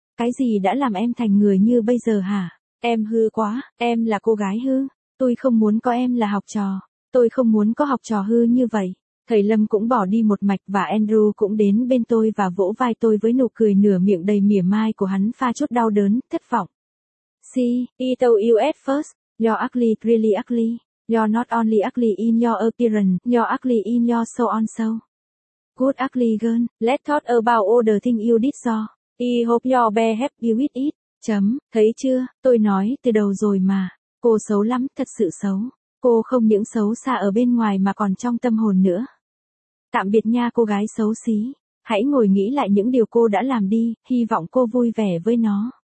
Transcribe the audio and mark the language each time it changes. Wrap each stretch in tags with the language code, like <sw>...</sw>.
<vi>Cái gì đã làm em thành người như bây giờ hả? Em hư quá, em là cô gái hư. Tôi không muốn có em là học trò. Tôi không muốn có học trò hư như vậy. Thầy Lâm cũng bỏ đi một mạch và Andrew cũng đến bên tôi và vỗ vai tôi với nụ cười nửa miệng đầy mỉa mai của hắn pha chút đau đớn, thất vọng.</vi> <en>See, it you at first, you're ugly, really ugly. You're not only ugly in your appearance, you're ugly in your soul also. Good ugly girl, let's talk about all the things you did so. I hope you'll be happy with it.</en> <vi>Chấm, thấy chưa, tôi nói từ đầu rồi mà. Cô xấu lắm, thật sự xấu. Cô không những xấu xa ở bên ngoài mà còn trong tâm hồn nữa. Tạm biệt nha cô gái xấu xí. Hãy ngồi nghĩ lại những điều cô đã làm đi, hy vọng cô vui vẻ với nó.</vi>